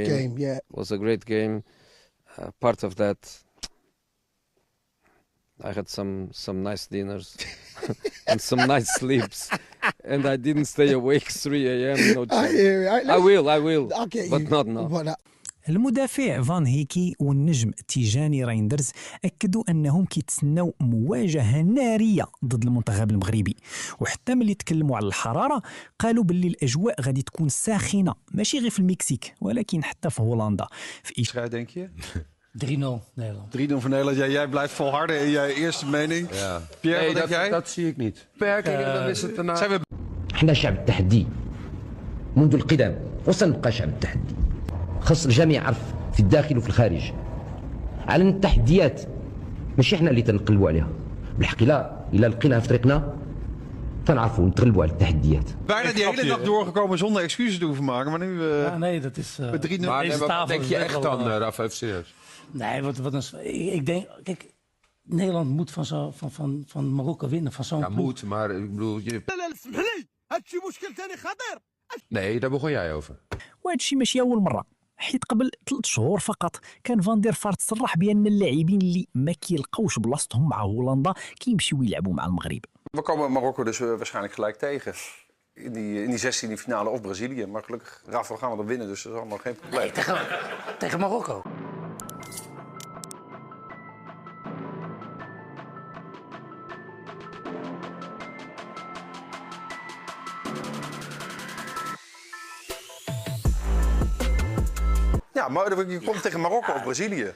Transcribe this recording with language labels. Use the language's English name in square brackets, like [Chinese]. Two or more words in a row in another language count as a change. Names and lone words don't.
[English] game. game, yeah. Was a great game. Part of that, I had some nice dinners and some nice sleeps, and I didn't stay awake 3 a.m. No I chance. hear it. I will, I'll get but you. not now. But [Arabic] المدافع فان هيكي والنجم تيجاني رايندرز أكدوا أنهم كيتسناو مواجهة نارية ضد المنتخب المغربي، وحتى ملي تكلموا على الحرارة قالوا باللي الأجواء غادي تكون ساخنة ماشي غير في المكسيك ولكن حتى في هولندا. [Dutch] Schrijf, denk je? 3-0 Nederland. 3-0 voor Nederland. Ja, jij blijft volharden in je eerste mening. Ja. Pierre, Nee, wat denk jij? dat zie ik niet. Beperkingen, dan is het daarna. Zijn we [Arabic] احنا شعب التحدي منذ القدم وسنبقى شعب التحدي. خص الجميع يعرف في الداخل وفي الخارج على التحديات ماشي احنا اللي تنقلبوا عليها، بالحق الا لقيناها في طريقنا تنعرفوا نتغلبوا على التحديات. [Dutch] bijna die hele dag doorgekomen zonder excuses te hoeven maken, maar nu Nee, dat is... met 3-0. Maar Deze wat tafel denk is je echt echt wel, dan, Raf, even serieus? Nee, ik denk... Kijk, Nederland moet van Marokko winnen, van zo'n Ja, ploeg. moet, maar ik bedoel... Nee, daar begon jij over. [Arabic] وهذا الشيء ماشي أول مرة، حيت قبل 3 شهور فقط كان فان دير فارت صرح بأن اللاعبين اللي ما كيلقاوش بلاصتهم مع هولندا كيمشيو يلعبوا مع المغرب. [Dutch] We komen Marokko dus waarschijnlijk gelijk tegen. In die 16e finale of Brazilië. Maar gelukkig, Rafa, gaan we dan winnen, dus dat is allemaal geen probleem. Nee, tegen Marokko. Ja, maar je komt tegen Marokko of Brazilië.